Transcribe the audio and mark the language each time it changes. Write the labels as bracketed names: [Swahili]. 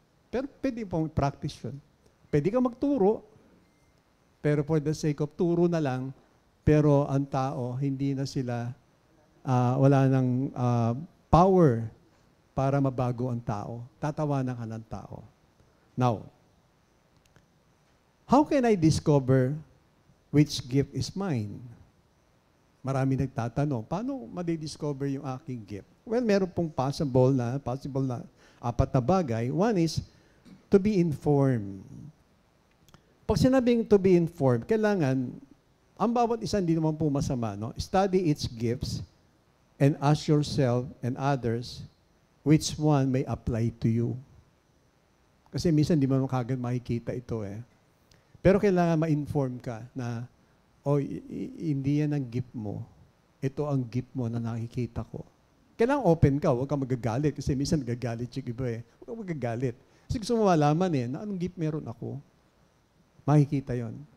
[Filipino] Pero pwede pong practice yun. Pwede ka magturo, pero for the sake of turo na lang, pero ang tao, hindi na sila, wala ng power para mabago ang tao. Tatawanan ka ng tao. [English] Now, how can I discover which gift is mine? [Filipino] Marami nagtatanong, paano madidiscover yung aking gift? Well, meron pong possible na 4 na bagay. [English] One is to be informed. [Filipino] Pag sinabing to be informed, kailangan, ang bawat isa hindi naman po masama, no? [English] Study its gifts and ask yourself and others which one may apply to you. [Filipino] Kasi minsan di mo kagad makikita ito eh. Pero kailangan ma-inform ka na, hindi yan ang gift mo. Ito ang gift mo na nakikita ko. Kailangan open ka, huwag kang magagalit. Kasi minsan nagagalit yung iba eh. Huwag kang magagalit. Kasi gusto mo malaman eh, na anong gift meron ako. Makikita yon.